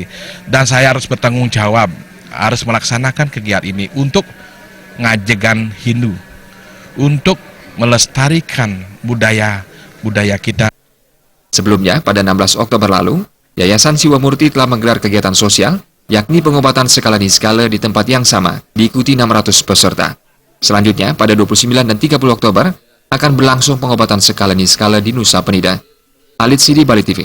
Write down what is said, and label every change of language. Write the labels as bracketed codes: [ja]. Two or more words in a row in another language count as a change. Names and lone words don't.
[id] Dan saya harus bertanggung jawab, harus melaksanakan kegiatan ini untuk ngajegan Hindu, untuk melestarikan budaya kita. Sebelumnya, pada 16 Oktober lalu, Yayasan Siwa Murti telah menggelar kegiatan sosial, yakni pengobatan skala niskala di tempat yang sama, diikuti 600 peserta. Selanjutnya, pada 29 dan 30 Oktober, akan berlangsung pengobatan skala niskala di Nusa Penida. Alid Sidi, Bali TV.